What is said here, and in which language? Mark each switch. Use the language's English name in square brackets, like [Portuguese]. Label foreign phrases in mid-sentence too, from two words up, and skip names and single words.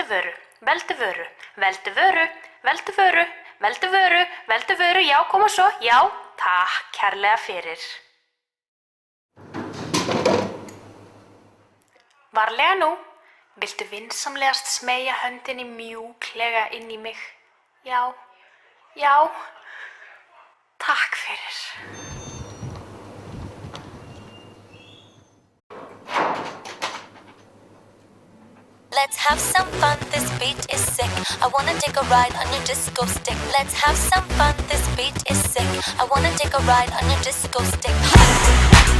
[Icelandic] Veldu vöru, veldu vöru, veldu vöru, veldu vöru, veldu vöru, já, koma svo, já, takk kærlega fyrir. Varlega nú, viltu vinsamlegast smeygja höndinni mjúklega inn í mig? Já, já, takk fyrir. [English] Let's have some fun, this beat is sick. I wanna take a ride on your disco stick. Let's have some fun, this beat is sick. I wanna take a ride on your disco stick.